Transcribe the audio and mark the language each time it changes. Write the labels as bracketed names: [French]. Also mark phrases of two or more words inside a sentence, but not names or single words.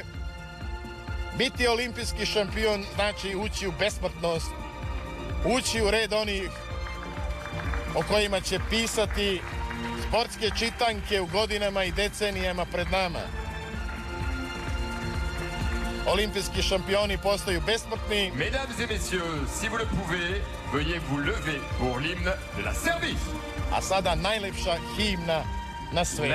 [Serbian] Biti olimpijski šampion znači ući u besmrtnost, ući u red onih o kojima će pisati sportske čitanke u godinama i decenijama pred nama. Olimpijski šampioni postaju besmrtni. [French] Mesdames et messieurs, si vous le pouvez, veuillez vous lever pour l'hymne de la Serbie. [Serbian] A sada najlepša himna na svetu.